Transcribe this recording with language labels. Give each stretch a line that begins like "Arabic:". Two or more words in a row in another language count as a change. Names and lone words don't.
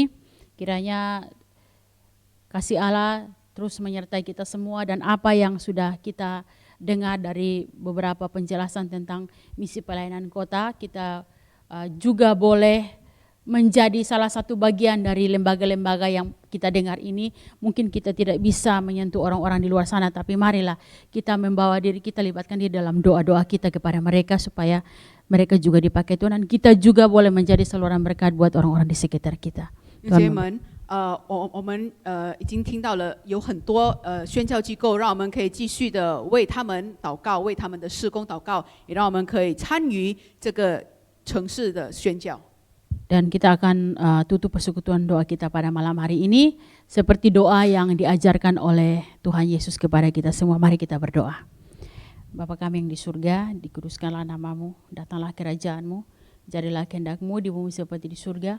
Indonesian: Kiranya kasih Allah terus menyertai kita semua, dan apa yang sudah kita dengar dari beberapa penjelasan tentang misi pelayanan kota, kita juga boleh menjadi salah satu bagian dari lembaga-lembaga yang kita dengar ini. Mungkin kita tidak bisa menyentuh orang-orang di luar sana, tapi marilah kita membawa diri kita, libatkan diri dalam doa-doa kita kepada mereka supaya mereka juga dipakai Tuhan, dan kita juga boleh menjadi saluran berkat buat orang-orang di sekitar kita.
Chinese: 弟兄们，我们已经听到了有很多宣教机构，让我们可以继续的为他们祷告，为他们的事工祷告，也让我们可以参与这个城市的宣教。
Indonesian: Dan kita akan tutup persekutuan doa kita pada malam hari ini seperti doa yang diajarkan oleh Tuhan Yesus kepada kita semua. Mari kita berdoa. Bapa kami yang di surga, dikuduskanlah namamu, datanglah kerajaanmu, jadilah kehendak-Mu di bumi seperti di surga.